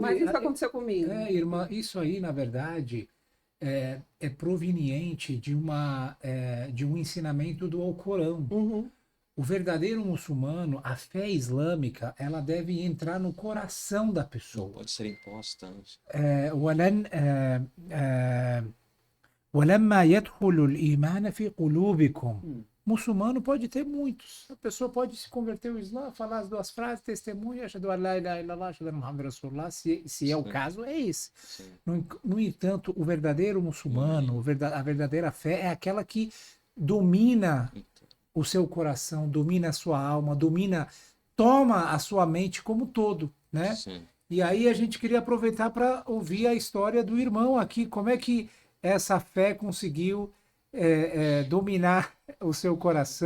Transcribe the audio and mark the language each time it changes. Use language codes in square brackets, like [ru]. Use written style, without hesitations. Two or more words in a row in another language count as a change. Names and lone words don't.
[pt] Mas isso aconteceu comigo. irmã, isso aí, na verdade, é proveniente de um ensinamento do Alcorão. Uhum. O verdadeiro muçulmano, a fé islâmica, ela deve entrar no coração da Não pessoa. pode ser imposta. [ar] ولما يدخل الإيمان في قلوبكم. [pt] Muçulmano pode ter muitos. A pessoa pode se converter ao Islã, falar as duas frases, testemunha, [ar] أشهد أن لا إله إلا الله، أشهد أن محمدا رسول الله, [pt] se é o caso, é esse. No entanto, o verdadeiro muçulmano, a verdadeira fé é aquela que domina o seu coração, domina a sua alma, toma a sua mente como todo, né? Sim. E aí a gente queria aproveitar para ouvir a história do irmão aqui, como é que essa fé conseguiu dominar o seu coração,